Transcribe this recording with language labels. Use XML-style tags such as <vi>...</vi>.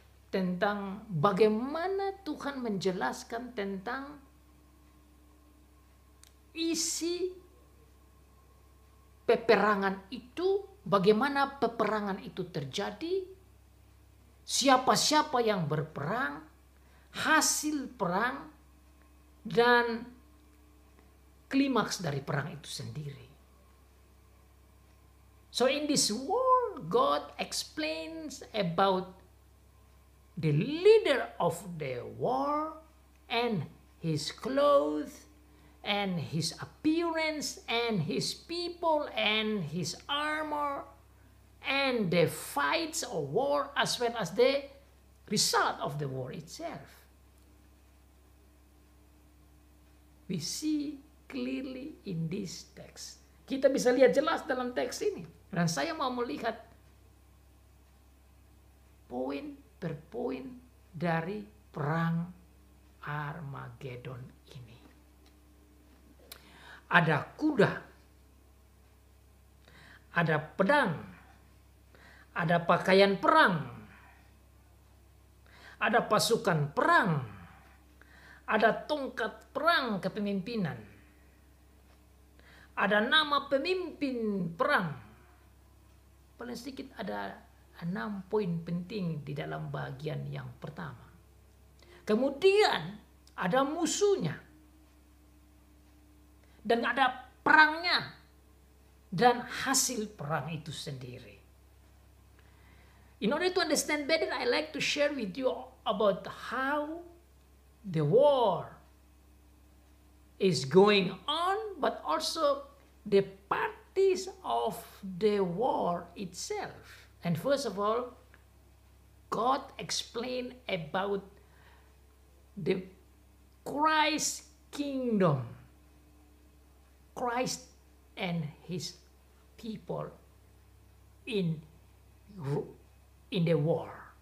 <id>tentang bagaimana Tuhan menjelaskan tentang isi peperangan itu, bagaimana peperangan itu terjadi, siapa-siapa yang berperang, hasil perang, dan klimaks dari perang itu sendiri.</id> <en>So in this war, God explains about the leader of the war and his clothes and his appearance and his people and his armor and the fights of war as well as the result of the war itself. We see clearly in this text.</en> <id>Kita bisa lihat jelas dalam teks ini. Dan saya mau melihat poin per poin dari perang Armageddon ini. Ada kuda, ada pedang, ada pakaian perang, ada pasukan perang, ada tongkat perang kepemimpinan, ada nama pemimpin perang. Paling sedikit ada 6 poin penting di dalam bagian yang pertama. Kemudian ada musuhnya. Dan ada perangnya. Dan hasil perang itu sendiri.</id> <en>In order to understand better, I like to share with you about how the war is going on, but also the parties of the war itself. And first of all, God explained about the Christ kingdom, Christ and his people in the war.</en>